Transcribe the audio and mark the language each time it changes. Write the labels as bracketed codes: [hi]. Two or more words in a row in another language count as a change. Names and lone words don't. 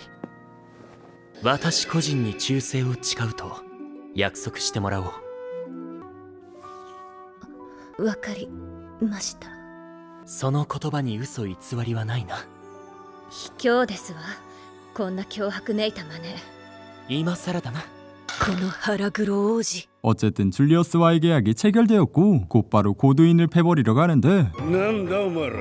[ja] 私個人に忠誠を誓うと約束してもらおう。わかりました。その言葉に嘘偽りはないな。卑怯ですわ、こんな脅迫めいた真似。今更だな。この腹黒王子。 [ko] 어쨌든 줄리어스와의 계약이 체결되었고 곧바로 고두인을 패버리러 가는데 [ja] なんだお前ら。